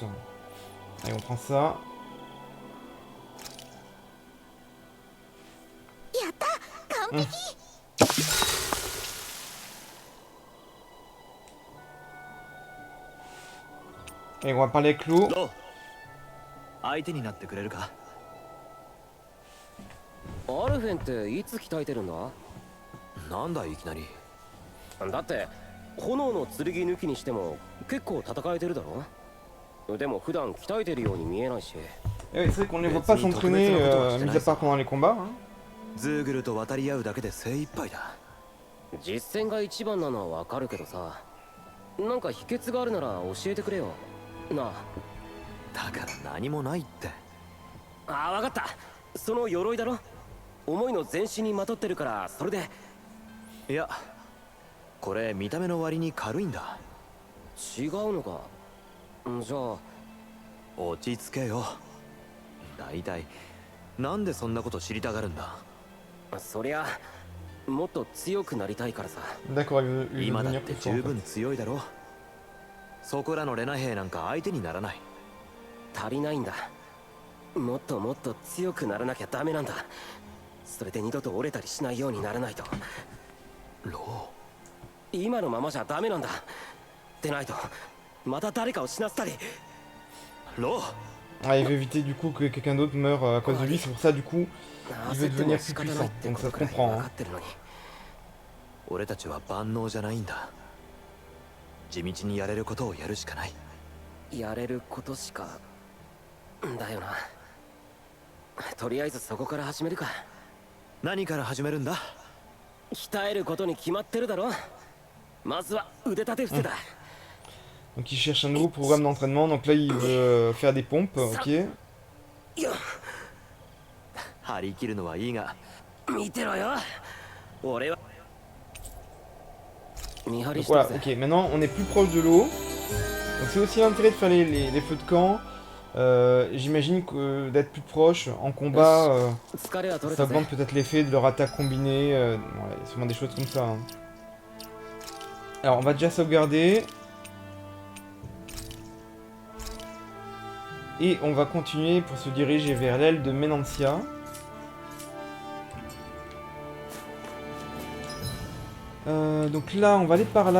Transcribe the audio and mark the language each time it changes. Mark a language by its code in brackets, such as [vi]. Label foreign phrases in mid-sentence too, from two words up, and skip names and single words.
[fr] Allez, on prend ça. Et on va parler avec l'eau. [ja] 相手になってくれるか。アルフェンっていつ鍛えてるんだ？なんだいきなり。だって炎の剣抜きにしても結構戦えてるだろ。でも普段鍛えてるように見えないし。 [fr] Et oui, c'est vrai qu'on les voit pas s'entraîner, mis à part pendant les combats. Hein. [ja] ズーグルと渡り合うだけで精一杯だ。実戦が一番なのはわかるけどさ、なんか秘訣があるなら教えてくれよなあ。だから何もないって。ああ、わかった。その鎧だろ。重いの全身にまとってるからそれで。いや、これ見た目の割に軽いんだ。違うのか。じゃあ落ち着けよ。だいたいなんでそんなこと知りたがるんだ。そりゃもっと強くなりたいからさ。 [fr] D'accord, il veut [ja] 今だっ [fr] devenir [ja] て [fr] plus fort. [ja] 十分強いだろ。そこらのレナ兵なんか相手にならない。足りないんだ。もっともっと強くならなきゃダメなんだ。それで二度と折れたりしないようにならないと。ロ今のままじゃダメなんだ。でないとまた誰かを死なせたり。ー、ロー。 [fr] Ah, il veut éviter du coup que quelqu'un d'autre meure à cause de lui, c'est pour ça du coup il veut devenir plus puissant, donc ça se comprend. Hein. [ja] 俺たちは万能じゃないんだ。地道にやれることをやるしかない。やれることしかだよな。とりあえずそこから始めるか。何から始めるんだ。鍛えることに決まってるだろ。まずは腕立て伏せだ。 [fr] Donc il cherche un nouveau programme d'entraînement, donc là il veut faire des pompes, ok. [ja] 張り切るのはいいが。見てろよ。俺は見張り [fr] Donc [ja] してる [fr] voilà, [ja] ぜ。 [fr] ok, maintenant on est plus proche de l'eau. Donc c'est aussi l'intérêt de faire les feux de camp. J'imagine que d'être plus proche en combat, [ja] 疲れは取れ [fr] ça [ja] たぜ。 [fr] augmente peut-être l'effet de leur attaque combinée, voilà, sûrement des choses comme ça. Hein. Alors on va déjà sauvegarder. Et on va continuer pour se diriger vers l'aile de Menancia. Donc là, on va aller par là.